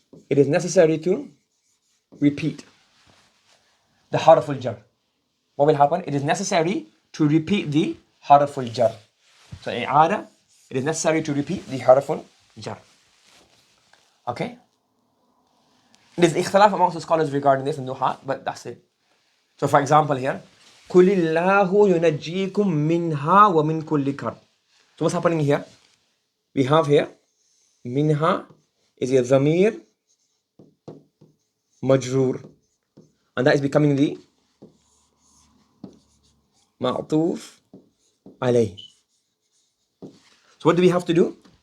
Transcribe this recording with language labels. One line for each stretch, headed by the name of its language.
English: It is necessary to repeat the harf al-jar. What will happen? It is necessary to repeat the harf al-jar. So i'ada, it is necessary to repeat the harf al-jar. Okay? There's ikhtilaf amongst the scholars regarding this in Nuhat, but that's it. So for example here,
Arabic: قُلِ اللَّهُ يُنَجِّيكُم مِّنْهَا وَمِن كُلِّ كَرْبٍ.
English: So what's happening here? We have here, minha is a dhamir majroor, and that is becoming the ma'tuf alayh. So what do we have to do?